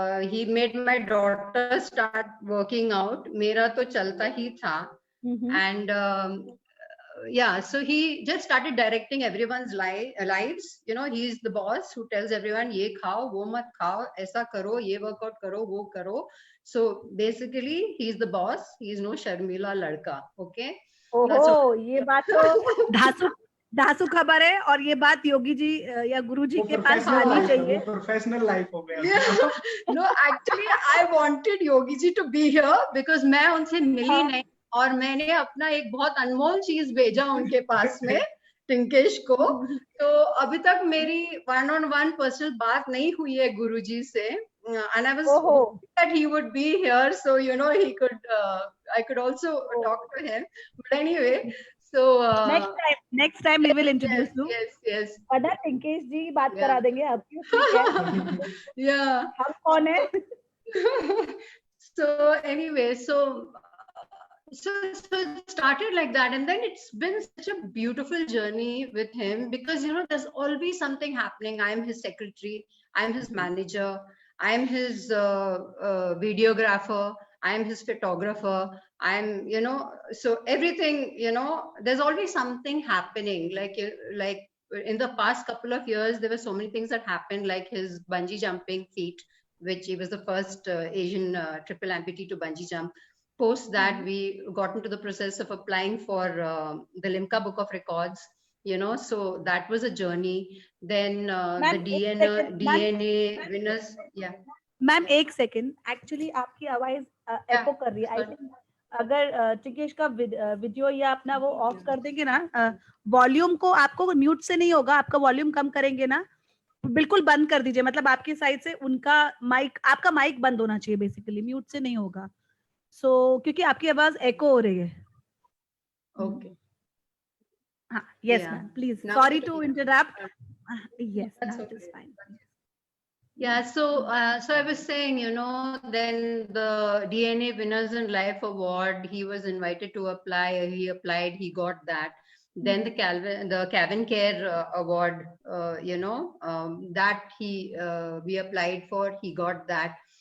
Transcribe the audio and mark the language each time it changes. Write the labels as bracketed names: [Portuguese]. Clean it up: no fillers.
[English] He made my daughter start working out. [Hindi] Mera to chalta hi tha. [English] And yeah, so he just started directing everyone's lives. You know, he's the boss who tells everyone, [Hindi] ye khao, wo mat khao, aisa karo, ye workout karo, wo karo. [English] So basically, he's the boss. He's no [Hindi] Sharmila ladka. [English] Okay. [Hindi] ओहो, ये बात तो धासु खबर है, और ये बात योगी जी या गुरु जी के पास आनी चाहिए। प्रोफेशनल लाइफ हो गया। [English] No, actually I wanted Yogi ji to be here because [Hindi] मैं उनसे मिली नहीं, और मैंने अपना एक बहुत अनमोल चीज भेजा उनके पास में टिंकेश को। तो अभी तक मेरी 1-on-1 पर्सनल बात नहीं हुई है गुरुजी से, [English] and I was hoping that he would be here, so you know, he could I could also talk to him, but anyway, so next time we will introduce you. yes [Hindi] पता टिंकेश जी बात करा देंगे आपकी। [English] yeah, [Hindi] हम कौन है? [English] So anyway, so it started like that, and then it's been such a beautiful journey with him, because you know, there's always something happening. I'm his secretary, I'm his manager, I'm his videographer, I'm his photographer, I'm, you know, so everything, you know, there's always something happening. Like in the past couple of years, there were so many things that happened, like his bungee jumping feat, which he was the first Asian triple amputee to bungee jump. Post that, we got into the process of applying for the Limca Book of Records, you know, so that was a journey. Then the DNA winners, yeah. [Hindi] Ma'am एक second, actually आपकी आवाज एको कर रही है। I think अगर टिकेश का video या अपना वो ऑफ कर देंगे ना, वॉल्यूम को आपको म्यूट से नहीं होगा, आपका वॉल्यूम कम करेंगे ना, बिल्कुल बंद कर दीजिए, मतलब आपकी साइड से उनका माइक, आपका माइक बंद होना चाहिए, बेसिकली म्यूट से नहीं होगा। सो क्योंकि आपकी आवाज एको हो रही है। [English] Okay, हाँ, yes ma'am, please, sorry to interrupt. Yes, that is fine. Yeah, so I was saying, you know, then the DNA Winners in Life Award, he was invited to apply, he applied, he got that. Then the Calvin Care award, that we applied for, he got that.